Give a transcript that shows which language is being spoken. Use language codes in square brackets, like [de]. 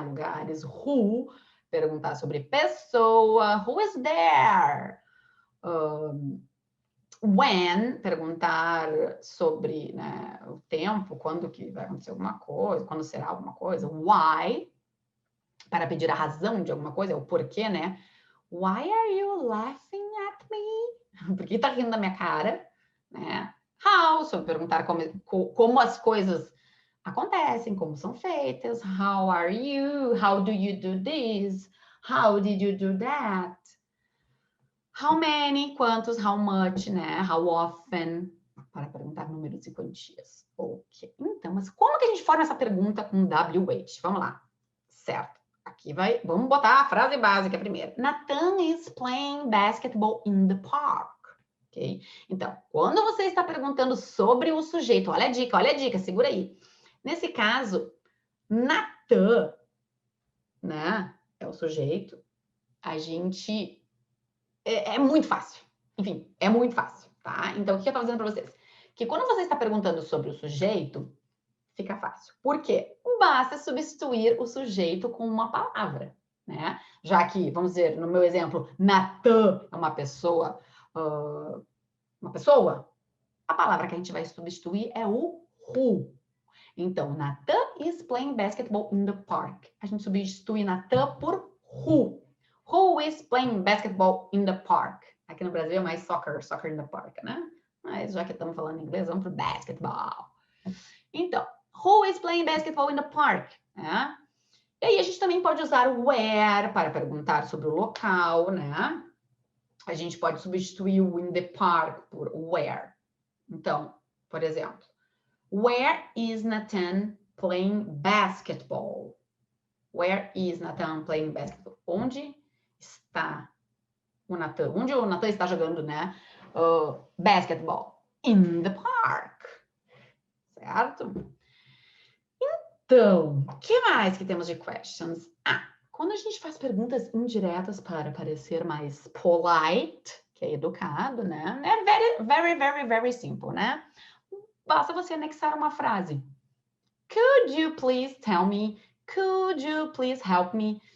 [pt] Lugares, who, perguntar sobre pessoa, [en] who is there? [pt] When, perguntar sobre, né, o tempo, quando que vai acontecer alguma coisa, quando será alguma coisa. Why, para pedir a razão de alguma coisa, o porquê, né? [en] Why are you laughing at me? [pt] Por que tá rindo da minha cara? Né? How, sobre perguntar como as coisas acontecem, como são feitas. [en] How are you? How do you do this? How did you do that? How many, quantos, how much, né? How often, [pt] para perguntar números e quantias. Ok. Então, mas como que a gente forma essa pergunta com WH? Vamos lá. Certo. Aqui vai, vamos botar a frase básica primeiro. [en] Nathan is playing basketball in the park. Ok? [pt] Então, quando você está perguntando sobre o sujeito, olha a dica, segura aí. Nesse caso, Nathan, né? É o sujeito. A gente é muito fácil. Enfim, é muito fácil, tá? Então, o que eu estou dizendo para vocês? Que quando você está perguntando sobre o sujeito, fica fácil. Por quê? Basta substituir o sujeito com uma palavra, né? Já que, vamos dizer, no meu exemplo, Natan é uma pessoa, a palavra que a gente vai substituir é o who. Então, [en] Nathan is playing basketball in the park. [pt] A gente substitui Nathan por who. [en] Who is playing basketball in the park? [pt] Aqui no Brasil é mais [en] soccer in the park, [pt] né? Mas já que estamos falando inglês, vamos para o basketball. Então, [en] who is playing basketball in the park? Né? [pt] E aí a gente também pode usar o where para perguntar sobre o local, né? A gente pode substituir o in the park por where. Então, por exemplo, [en] where is Nathan playing basketball? Where is Nathan playing basketball? [pt] Onde está o Nathan? Onde o Nathan está jogando, né? Basketball. [en] In the park. [pt] Certo? Então, o que mais que temos de questions? Quando a gente faz perguntas indiretas para parecer mais polite, que é educado, né? É [en] very simple, [pt] né? Basta você anexar uma frase. [en] Could you please tell me? Could you please help me?